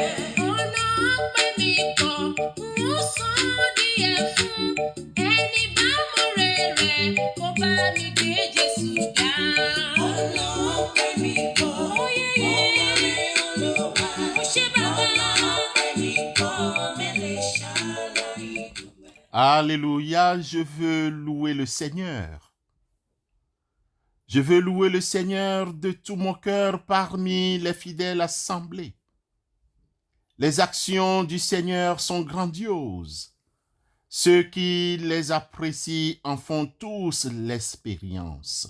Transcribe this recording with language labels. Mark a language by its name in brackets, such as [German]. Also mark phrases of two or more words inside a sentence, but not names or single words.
[Yoruba] Ọ̀nà ọpẹ́ mi pọ̀, n ó san díẹ̀ fún ẹni bá mọ̀re rẹ̀ kó bá mi gbé Jésù ga. Ọ̀nà ọpẹ́ mi pọ̀, mo múre Olúwa. Mo ṣe bàbá. Ọ̀nà ọpẹ́ mi pọ̀, mélòó ṣàlàyé dúpẹ́. [French] Alléluia, je veux louer le Seigneur. Je veux louer le Seigneur de tout mon cœur parmi les fidèles assemblés. Les actions du Seigneur sont grandioses. Ceux qui les apprécient en font tous l'expérience.